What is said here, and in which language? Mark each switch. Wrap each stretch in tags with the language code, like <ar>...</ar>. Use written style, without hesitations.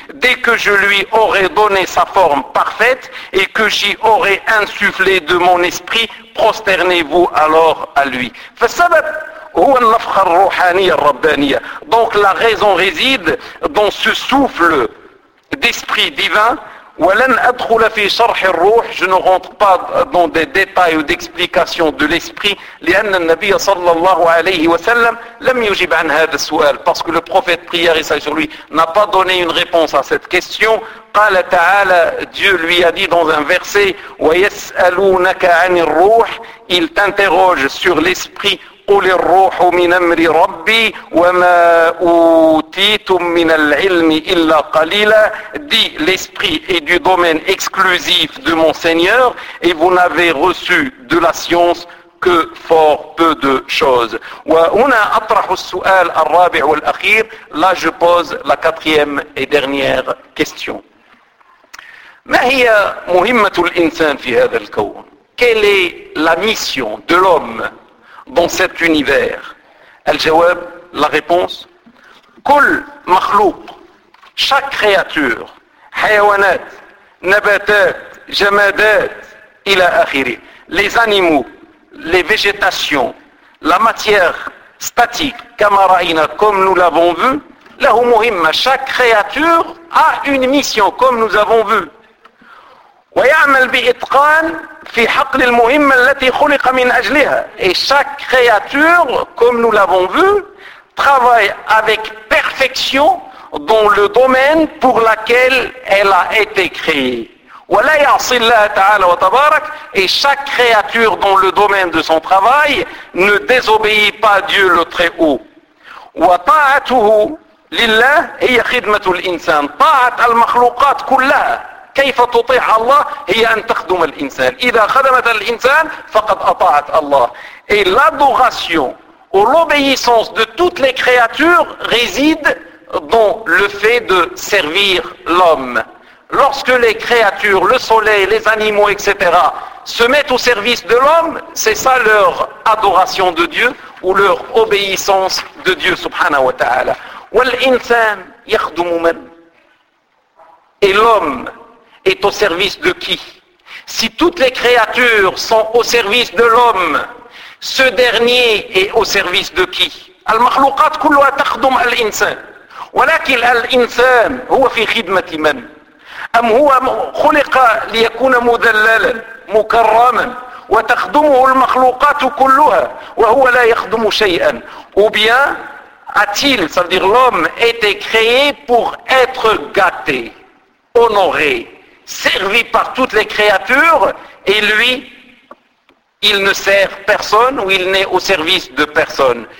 <fr>Dès que je lui aurai donné sa forme parfaite et que j'y aurai insufflé de mon esprit, prosternez-vous alors à lui.</fr> <ar>فالسبب هو النفخة الروحانية الربانية.</ar> <fr>Donc la raison réside dans ce souffle d'esprit divin.</fr> <ar>ولن أدخل في شرح الروح,</ar> <fr>je ne rentre pas dans des détails ou d'explications de l'esprit,</fr> <ar>لأن النبي صلى الله عليه وسلم لم يجب عن هذا السؤال,</ar> <fr>parce que le prophète prière et salut sur lui n'a pas donné une réponse à cette question.</fr> <ar>قال تعالى,</ar> <fr>Dieu lui a dit dans un verset,</fr> <ar>ويسألونك عن الروح,</ar> <fr>il t'interroge sur l'esprit.</fr> <ar>قل الروح من أمر ربي وما أوتيتم من العلم إلا قليلا.</ar> <fr>Dit, l'esprit est du domaine exclusif de mon Seigneur et vous n'avez reçu de la science que fort peu de choses.</fr> <ar>وهنا أطرح السؤال الرابع والأخير.</ar> <fr>Là je pose la quatrième et dernière question.</fr> <ar>ما هي مهمة الإنسان في هذا الكون؟</ar> <fr>Quelle est la mission de l'homme dans cet univers?</fr> <ar>Al-Jawab,</ar> <fr>la réponse,</fr> <ar>كل مخلوق,</ar> <fr>chaque créature,</fr> <ar>حيوانات, نباتات, جمادات, إلى آخره,</ar> <fr>les animaux, les végétations, la matière statique,</fr> <ar>كمارينا,</ar> <fr>comme nous l'avons vu,</fr> <ar>له مهمة,</ar> <fr>chaque créature a une mission, comme nous avons vu.</fr> <ar>ويعمل بإتقان في حقل المهمة التي خلق من أجلها.</ar> <fr>Et chaque créature, comme nous l'avons vu, travaille avec perfection dans le domaine pour lequel elle a été créée.</fr> <ar>ولا يعصي الله تعالى وتبارك.</ar> <fr>Et chaque créature dans le domaine de son travail ne désobéit pas à Dieu le Très-Haut.</fr> <ar>وطاعته لله هي خدمة الإنسان. طاعة المخلوقات كلها كيف تطيع الله؟ هي أن تخدم الإنسان. إذا خدمت الإنسان فقد أطاعت الله.</ar> <fr>Et l'adoration ou l'obéissance de toutes les créatures réside dans le fait de servir l'homme. Lorsque les créatures, le soleil, les animaux, etc., se mettent au service de l'homme, c'est ça leur adoration de Dieu ou leur obéissance de Dieu,</fr> <ar>subhanahu wa ta'ala. والإنسان يخدم من؟</ar> <fr>Et l'homme est au service de qui? Si toutes les créatures sont au service de l'homme, ce dernier est au service de qui?</fr> <ar>المخلوقات كلها تخدم الإنسان. ولكن الإنسان هو في خدمة من؟ أم هو خلق ليكون مدللا مكرما وتخدمه المخلوقات كلها وهو لا يخدم شيئا أو</ar> <fr>bien a-t-il, ça veut dire l'homme, été créé pour être gâté, honoré, servi par toutes les créatures et lui, il ne sert personne ou il n'est au service de personne.</fr>